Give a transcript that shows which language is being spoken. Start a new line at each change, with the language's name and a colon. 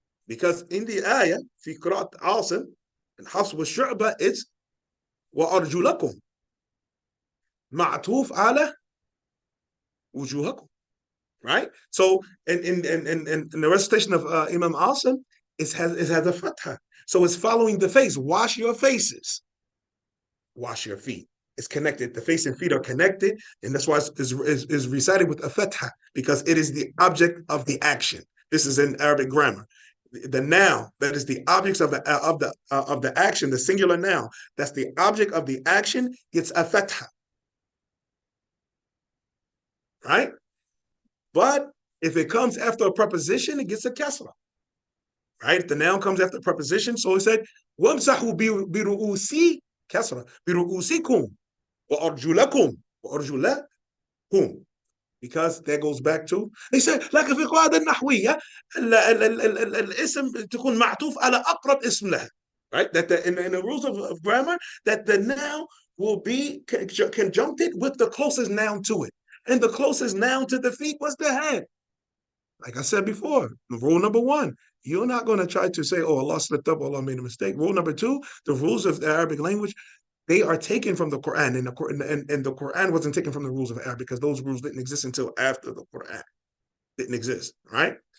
English: Because in the ayah,
Arabic: في قراءة عاصم and Hafs والشعبة, it's وَأَرْجُلَكُمْ معطوف على وجوهكم.
English: Right? So in the recitation of Imam Asim, it has a fatha. So it's following the face. Wash your faces. Wash your feet. It's connected. The face and feet are connected, and that's why it's recited with a fatha, because it is the object of the action. This is in Arabic grammar. The noun that is the objects of the action, the singular noun, that's the object of the action, gets a fatha. Right? But if it comes after a preposition, it gets a kasra. Right? If the noun comes after a preposition, so he said,
Arabic: وَامْسَحُوا بِرُؤُوسِ كسرة بِرُؤُوسِكُمْ وَأَرْجُلَكُمْ وَأَرْجُلَكُمْ.
English: because that goes back to they say
Arabic: لكن في القواعد النحوية الاسم تكون معطوف على أقرب اسم لها.
English: Right? That in the rules of grammar, that the noun will be conjuncted with the closest noun to it. And the closest noun to the feet was the head. Like I said before, rule number one, you're not going to try to say, oh, Allah slipped up, Allah made a mistake. Rule number two, the rules of the Arabic language, they are taken from the Quran, and the Quran wasn't taken from the rules of Arabic because those rules didn't exist until after the Quran didn't exist, right?